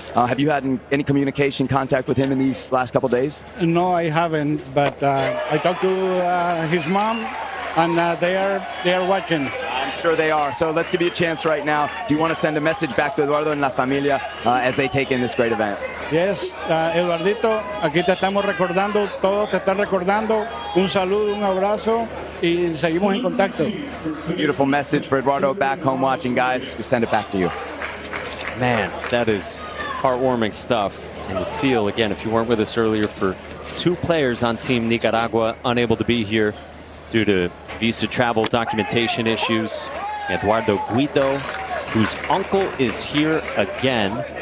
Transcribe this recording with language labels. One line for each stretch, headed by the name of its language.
English: Have you had any communication, contact with him in these last couple days? No, I haven't, but I talked to his mom, and they are watching. Sure they are. So let's give you a chance right now. Do you want to send a message back to Eduardo and
Spanish: la familia
English: as they take in this great event?
Spanish: Yes, Eduardito, aquí te estamos recordando, todos te están recordando. Un saludo, un abrazo y seguimos en contacto.
English: Beautiful message for Eduardo back home watching, guys. We send it back to you. Man, that is heartwarming stuff. And you feel, again, if you weren't with us earlier, for 2 players on Team Nicaragua unable to be here due to visa travel documentation issues. Eduardo Guido, whose uncle is here again.